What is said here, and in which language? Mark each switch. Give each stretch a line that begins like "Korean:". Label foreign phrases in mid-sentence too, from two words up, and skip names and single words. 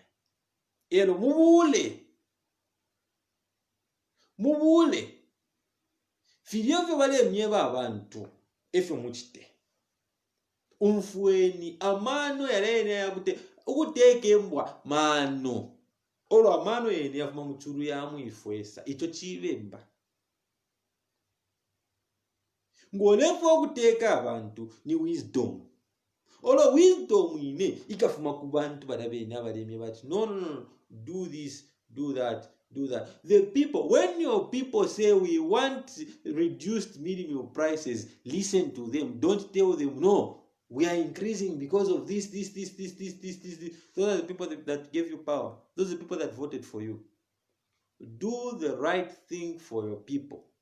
Bemba: Ero mubule filiyovyo balemyeba abantu efe muchite umfweni amano yalene yakute ukuteka embwa mano olwo amano yene yafuma muchulu yamwifwesa icho chibemba ngolefu okuteka abantu ni wisdom, olwo wisdom ine ikafuma ku bantu balabene abalemye bati no,
English: do this, do that. The people, when your people say we want reduced minimum prices, listen to them. Don't tell them no, we are increasing because of this. Those are the people that gave you power. Those are the people that voted for you. Do the right thing for your people.